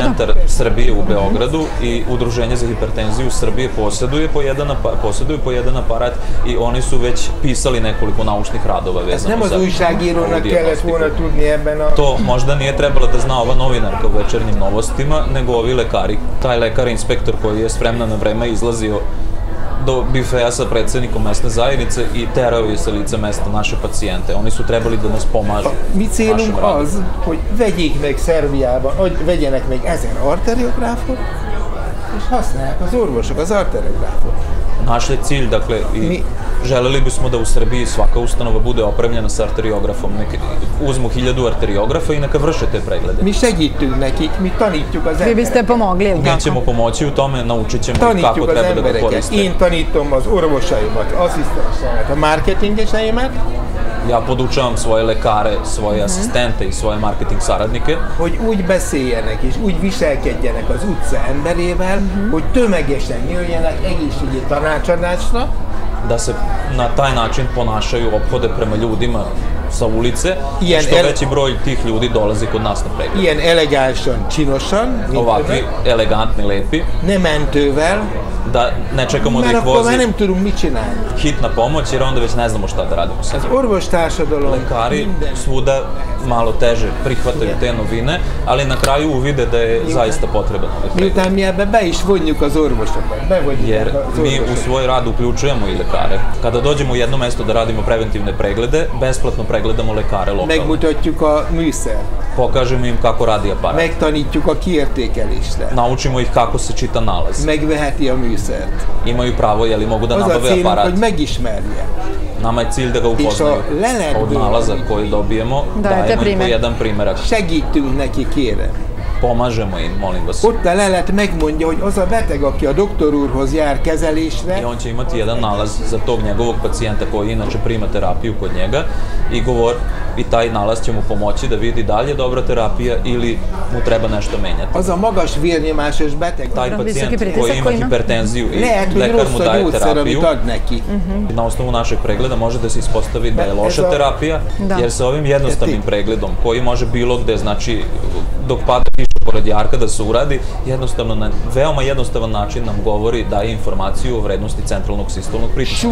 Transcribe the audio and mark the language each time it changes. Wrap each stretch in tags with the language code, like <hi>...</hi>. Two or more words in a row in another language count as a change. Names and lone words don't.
<sr>Centar Srbije u Beogradu i Udruženje za hipertenziju u Srbije posjeduju po jedan aparat i oni su već pisali nekoliko naučnih radova vezano za ovu dijagnostiku. To možda nije trebala da zna ova novinarka u Večernjim novostima, nego ovi lekari. Taj lekar inspektor koji je spremno na vreme izlazio do bifeja sa predsjednikom mesne zajednice i terao je sa lica mesta naše pacijente. Oni su trebali da nas pomažu.</sr> <hu>Mi célunk az, hogy vegyék meg Szerbiában, hogy vegyenek meg 1000 arteriográfot, és használják az orvosok az arteriográfot.</hu> <sr>Naš je cilj, dakle, i želeli bismo da u Srbiji svaka ustanova bude opremljena sa arteriografom. Uzmu 1000 arteriografa i neka vrše te preglede.</sr> <hu>Mi segítünk nekik, mi tanítjuk az embereket.</hu> <sr>Vi biste pomogli, ili tako? Mi ćemo pomoći u tome, naučit ćemo kako treba da ga koriste.</sr> <hu>Én tanítom az orvosaimat, asszisztenseimet, a marketingeseimet.</hu> <sr>Ja podučavam svoje lekare, svoje asistente i svoje marketing saradnike.</sr> <hu>Hogy úgy beszéljenek és úgy viselkedjenek az utca emberével, hogy tömegesen jöjjenek egészségügyi tanácsadásra.</hu> <sr>Da se na taj način ponašaju, ophode prema ljudima sa ulice, što veći broj tih ljudi dolazi kod nas na pregled.</sr> <hu>Ilyen elegánsan, činosan,</hu> <sr>ovakvi, elegantni, lepi.</sr> <hu>Ne mentővel,</hu> <sr>da ne čekamo da ih vozi</sr> <hu>nem tudunk mit csinálni.</hu> <sr>Hitna pomoć, jer onda već ne znamo šta da radimo sa njima.</sr> <hu>Az orvostársadalom</hu> <sr>lekari svuda malo teže prihvataju te novine, ali na kraju uvide da je zaista potreban ovaj pregled.</sr> <hu>Miután mi ebbe be is vonjuk az orvosokat,</hu> <sr>jer mi u svoj rad uključujemo i lekare. Kada dođemo u jedno mesto da radimo preventivne preglede, besplatno pregledamo lekare lokalno.</sr> <hu>Megmutatjuk a műszert.</hu> <sr>Pokažemo im kako radi aparat.</sr> <hu>Megtanítjuk a kiértékelésre.</hu> <sr>Naučimo ih kako se čita nalaz.</sr> <hu>Megveheti a műszert.</hu> <sr>Imaju pravo, jeli mogu da nabave aparat.</sr> <hu>Hogy megismerje.</hu> <sr>Nama je cilj da ga upoznaju. Od nalaza koji dobijemo, dajemo im po jedan primerak.</sr> <hu>Segítünk neki, kérem.</hu> <sr>Pomažemo im, molim vas.</sr> <hu>Ott a lelet megmondja, hogy az a beteg, aki a doktor úrhoz jár kezelésre.</hu> <sr>I on će imati jedan nalaz za tog njegovog pacijenta koji inače prima terapiju kod njega i taj nalaz će mu pomoći da vidi da li je dobra terapija ili mu treba nešto menjati.</sr> <hu>Az a magas vérnyomásos beteg.</hu> <sr>Taj pacijent koji ima hipertenziju i lekar mu daje terapiju, na osnovu našeg pregleda može da se ispostavi da je loša terapija, jer sa ovim jednostavnim pregledom koji može bilo gde, znači dok pada kiša pored jarka da se uradi, jednostavno na veoma jednostavan način nam govori, daje informaciju o vrednosti centralnog sistolnog pritiska.</sr>